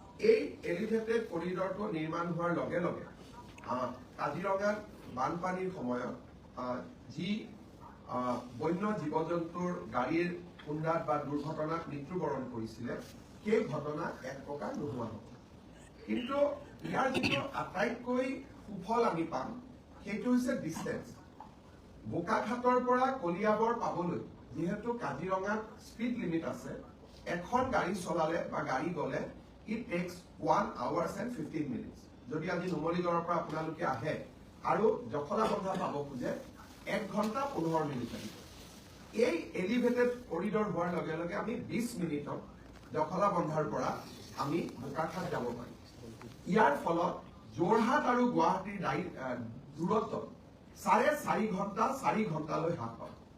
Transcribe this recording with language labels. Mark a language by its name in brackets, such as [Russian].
[Assamese] এই এলিভেটেড কৰিডৰটো নিৰ্মাণ হোৱাৰ লগে লগে কাজিৰঙাত বানপানীৰ সময়ত যি বন্য জীৱ জন্তুৰ গাড়ীৰ খুন্দাত বা দুৰ্ঘটনাত মৃত্যুবৰণ কৰিছিলে, সেই ঘটনা এক প্ৰকাৰ নোহোৱা হ'ব। কিন্তু ইয়াৰ যিটো আটাইতকৈ সুফল আমি পাম সেইটো হৈছে ডিষ্টেন্স। বোকাখাতৰ পৰা কলিয়াবৰ পাবলৈ যিহেতু কাজিৰঙাত স্পীড লিমিট আছে, এখন গাড়ী চলালে বা গাড়ী গ'লে [English] it takes 1 hour and 15 minutes. [Assamese] যদি আজি নুমলীগড়ৰ পৰা আপোনালোকে আহে আৰু জখলা বন্ধা পাব খোজে 1 ঘণ্টা 15 মিনিট লাগিব। এই এলিভেটেড কৰিডৰ হোৱাৰ লগে লগে আমি 20 মিনিটত জখলা বন্ধাৰ পৰা আমি বোকাখাত যাব পাৰিম। ইয়াৰ ফলত যোৰহাট আৰু গুৱাহাটীৰ দূৰত্ব 4.5 ঘণ্টা 4 ঘণ্টালৈ হ্ৰাস পাব।